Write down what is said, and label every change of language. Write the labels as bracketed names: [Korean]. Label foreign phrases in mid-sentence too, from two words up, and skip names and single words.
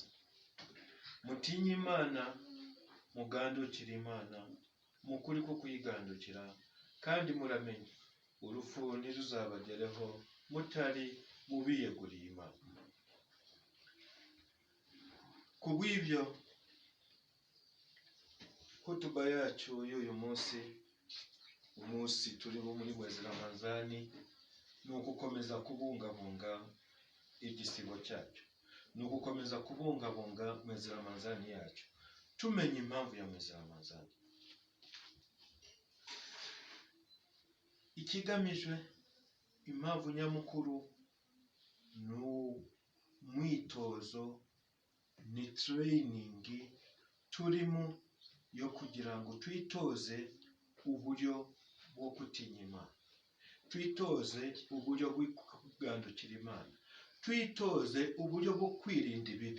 [Kinyarwanda] Mutinye Imana, mugandukire Imana, mukuri ko kuyigandukira, kandi muramenye urupfu ntiruzabagereho mutari mubiyeguriye Imana. Kubw'ibyo, hutuba yacu y'uyu munsi, umunsi turi muri mwezi Ramadhani, ni ugukomeza kubungabunga igisibo cyacu, ni ugukomeza kubungabunga mwezi Ramadhani yacu, tumenya impamvu ya mwezi Ramadhani. Ikigamijwe, impamvu nyamukuru, ni umwitozo, ni training turimo yo kugira ngo twitoze uburyo bwo gutinya Imana, twitoze uburyo bwo kugandukira Imana, twitoze uburyo bwo kwirinda ibibi.